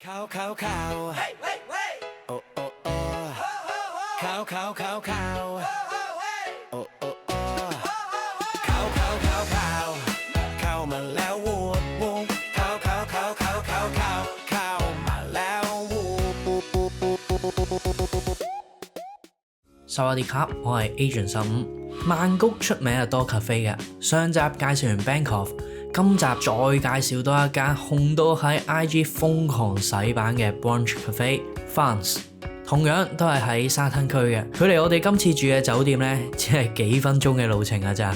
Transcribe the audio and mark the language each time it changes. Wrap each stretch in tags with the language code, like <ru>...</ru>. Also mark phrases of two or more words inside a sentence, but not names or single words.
<th>考考考，哦哦哦，考考考考，哦哦哦，考考考考，考 มาแล้ววูบวูบ 考考考考考考考 มาแล้ววูบวูบ。 สวัสดีครับ，</th> <yue>我係 Agent15。曼谷出名係多 cafe 嘅，上集介紹完 Bangkok， 今集再介紹多一間紅到喺 IG 瘋狂洗版嘅</yue> <en>brunch cafe</en> <yue>Fans， 同樣都係喺沙灘區嘅。距離我哋今次住嘅酒店呢，只係幾分鐘嘅路程㗎咋。</yue>